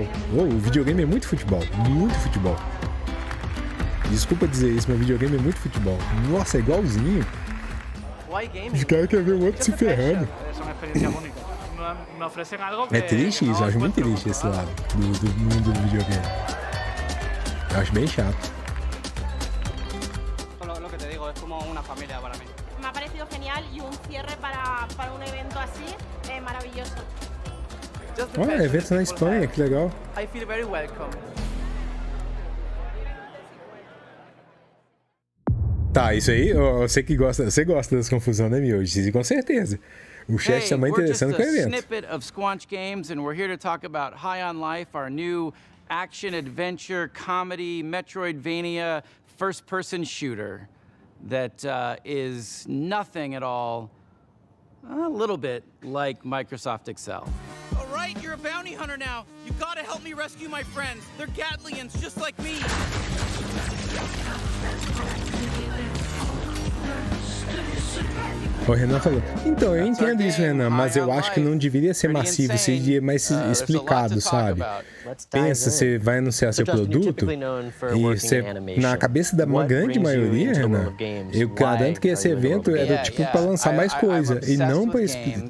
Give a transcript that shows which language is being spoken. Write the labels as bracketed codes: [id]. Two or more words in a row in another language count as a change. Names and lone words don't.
[pt] Oh, o videogame é muito futebol, muito futebol. Desculpa dizer isso, mas videogame é muito futebol. Nossa, é igualzinho. Os caras querem ver o outro se ferrando. É triste isso, eu acho muito triste esse lado do mundo do videogame. Eu acho bem chato. [es] Me ha parecido genial y un cierre para un evento así maravilloso. [pt] Olha, evento na Espanha, que legal. [en] I feel very welcome. [pt] Tá, isso aí, você que gosta, você gosta das confusões, né, Mioji? Com certeza. O chat tá mais interessante que o evento. [en] Snippet of Squanch Games, and we're here to talk about High on Life, our new action adventure comedy Metroidvania first-person shooter that is nothing at all, a little bit like Microsoft Excel. All right, you're a bounty hunter now. You gotta help me rescue my friends. They're Gatlians just like me. [pt] O Renan falou, então, eu entendo isso, Renan, mas eu acho que não deveria ser massivo, seria mais explicado, sabe? Pensa, você vai anunciar seu produto e você, na cabeça da grande maioria, Renan, eu garanto que esse evento era tipo para lançar mais coisa e não para explicar.